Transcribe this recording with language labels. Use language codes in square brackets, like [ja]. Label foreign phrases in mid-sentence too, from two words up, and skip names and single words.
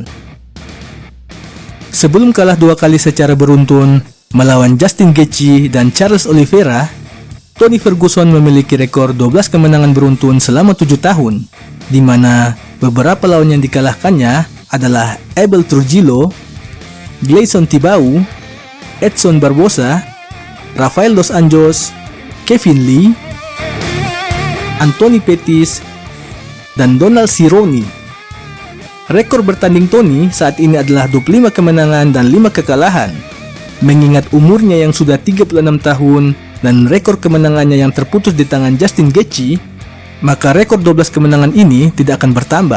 [id] Sebelum kalah 2 kali secara beruntun melawan Justin Gaethje dan Charles Oliveira, Tony Ferguson memiliki rekor 12 kemenangan beruntun selama 7 tahun, di mana beberapa lawan yang dikalahkannya adalah Abel Trujillo, Gleison Tibau, Edson Barbosa, Rafael dos Anjos, Kevin Lee, Anthony Pettis, dan Donald Cerrone. Rekor bertanding Tony saat ini adalah 25 kemenangan dan 5 kekalahan. Mengingat umurnya yang sudah 36 tahun dan rekor kemenangannya yang terputus di tangan Justin Gaethje, maka rekor 12 kemenangan ini tidak akan bertambah.